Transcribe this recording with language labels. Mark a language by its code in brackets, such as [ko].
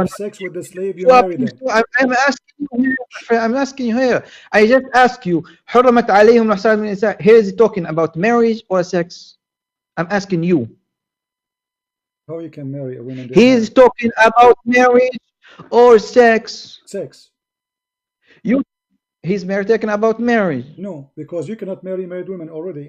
[en] have sex with the slave, you you are marry them. I'm asking you here, my friend. I'm asking you here. I just ask you [ar] حرمت عليهم المحصنات من النساء. [en] Here is he talking about marriage or sex? I'm asking you. How you can marry a woman? He is talking about marriage or sex. Sex. He's talking about marriage. No, because you cannot marry married women already.